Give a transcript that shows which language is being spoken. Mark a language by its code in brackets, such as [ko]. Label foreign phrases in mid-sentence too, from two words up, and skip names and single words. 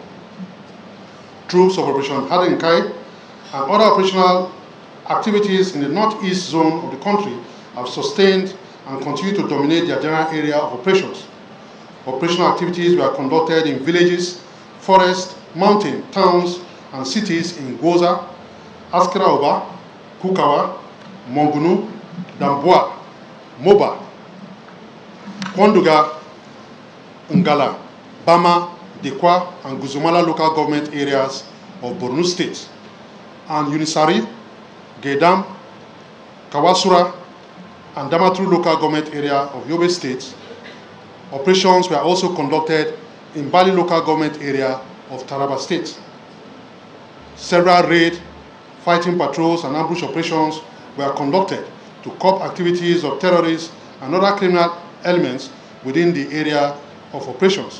[en] Troops of Operation Hadinkai and other operational activities in the Northeast Zone of the country have sustained and continue to dominate their general area of operations. Operational activities were conducted in villages, forests, mountain, towns, and cities in Goza, acr0ss, Kukawa, Mongunu, Damboa, Moba, Kwanduga, Ngala, Bama, Dekwa, and Guzumala local government areas of Borno State, and Unisari, Gedam, Kawasura, and Damaturu local government area of Yobe State. Operations were also conducted in Bali local government area of Taraba State. Several raid, fighting patrols, and ambush operations were conducted to curb activities of terrorists and other criminal elements within the area of operations.